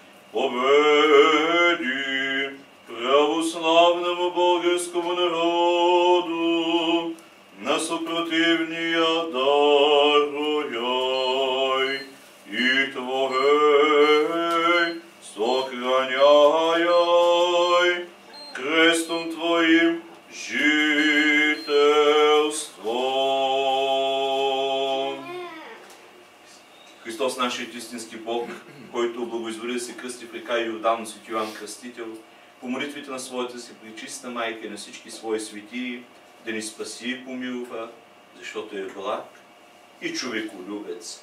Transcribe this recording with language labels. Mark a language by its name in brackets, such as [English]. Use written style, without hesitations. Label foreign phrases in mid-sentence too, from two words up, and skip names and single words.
[Church Slavic] победи православному българскому народу, на съпротивния даруй, и Твое сохраняй, крестом Твоим жителством. [Bulgarian] Христос, нашият истински Бог, който благоизволи да се кръсти в река Йордан на свети Йоан Кръстител, по молитвите на своята си пречиста майка и на всички свои светии, да ни спаси и помилва, защото е благ и човеколюбец.